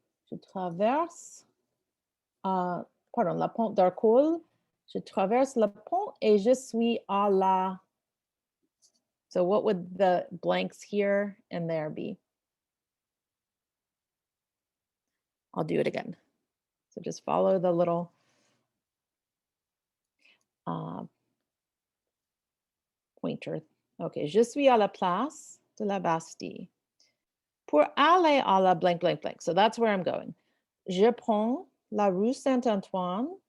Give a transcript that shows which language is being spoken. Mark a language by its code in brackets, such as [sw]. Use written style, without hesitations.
[fr] Je traverse, la pont d'Arcole. Je traverse le pont et je suis à la. [en] So what would the blanks here and there be? I'll do it again. So just follow the little pointer. [fr] Okay, je suis à la place de la Bastille. Pour aller à la blank, blank, blank. [en] So that's where I'm going. [fr] Je prends la rue Saint-Antoine.